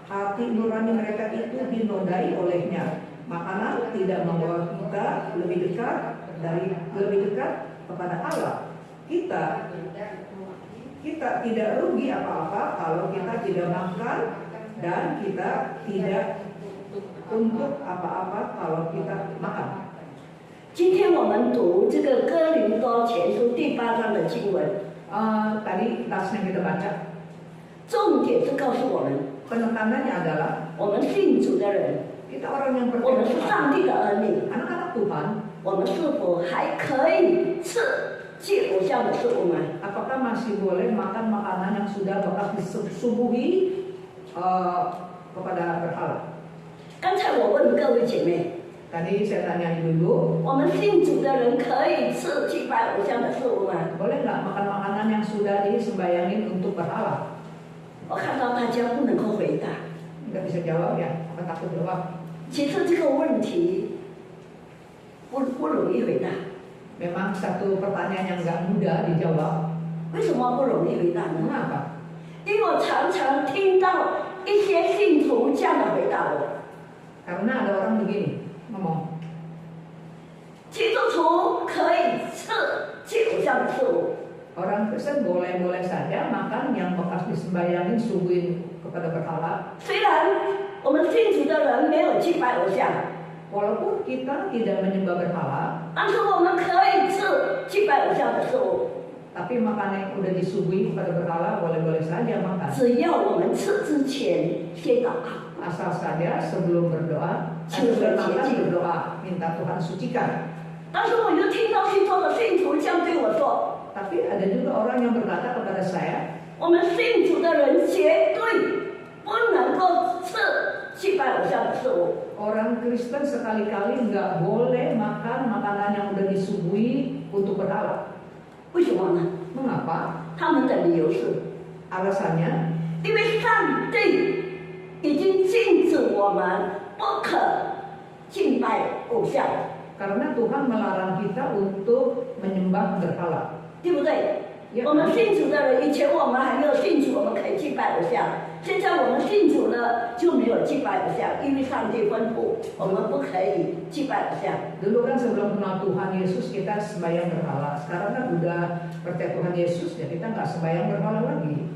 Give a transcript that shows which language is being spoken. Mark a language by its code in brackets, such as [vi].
[id] Hati nurani mereka itu dinodai olehnya. Makanan tidak membawa kita lebih dekat kepada Allah. Kita tidak rugi apa-apa kalau kita tidak makan, dan kita tidak untuk apa-apa kalau kita makan. [zh] 今天我们读这个哥林多前书第8章的经文， [id] Tadi tasnya kita baca, [zh] 重点是告诉我们， [id] penekanannya adalah [zh] 我们信主的人， [id] kita orang yang [zh] 我们 [id] percaya [zh] 是 [id] Tuhan, [zh] 上帝的儿女， [id] anak-anak Tuhan, [zh] 我们是否还可以吃祭偶像的食物吗？ [id] apakah masih boleh makan makanan yang sudah bekas disuguhi kepada berhala? [zh] 刚才我问各位姐妹， [id] Tadi saya tanya ibu-ibu, [zh] 我们信主的人可以吃祭拜偶像的事物吗？ [id] boleh nggak makan makanan yang sudah disembayangin untuk berhala? [zh] 我看到大家不能够回答。 [id] Nggak bisa jawab ya, apa takut jawab? [zh] 其实这个问题不容易回答。 [id] Memang satu pertanyaan yang nggak mudah dijawab. [zh] 为什么不容易回答呢？ [id] Kenapa? [zh] 因为我常常听到一些信徒这样的回答我： [id] Karena ada orang begini ngomong, [zh] 基督徒可以吃祭偶像的事物， [id] orang Kristen boleh-boleh saja makan yang bekas disembayangin suguhin kepada berhala. [zh] 虽然我们信主的人没有祭拜偶像， [id] Walaupun kita tidak menyembah berhala, [zh] 但是我们可以吃祭拜偶像的事物， [id] tapi makanan yang udah disuguhi kepada berhala boleh-boleh saja makan. [zh] 只要我们吃之前先祷告。 [id] Asal saja sebelum berdoa, sebelum makan berdoa, minta Tuhan sucikan. [zh] 但是我又听到许多的信徒这样对我说： [id] Tapi ada juga orang yang berkata kepada saya, [zh] 我们信主的人绝对不能够吃祭拜偶像的事物。 [id] orang Kristen sekali-kali nggak boleh makan makanan yang udah disuguhi untuk berhala. [zh] 为什么呢？ [id] Mengapa? [zh] 他们的理由是： [id] Alasannya, [zh] 因为上帝已经禁止我们不可敬拜偶像， [id] karena Tuhan melarang kita untuk menyembah berhala. [zh] 对不对？ [id] Ya, [zh] 我们信主的人，以前我们还没有信主，我们可以敬拜偶像。现在我们信主了，就没有敬拜偶像，因为上帝吩咐我们不可以敬拜偶像。 [id] Dulu kan sebelum kenal Tuhan Yesus kita sembahyang berhala. Sekarang kan udah percaya Tuhan Yesus ya kita nggak sembahyang berhala lagi.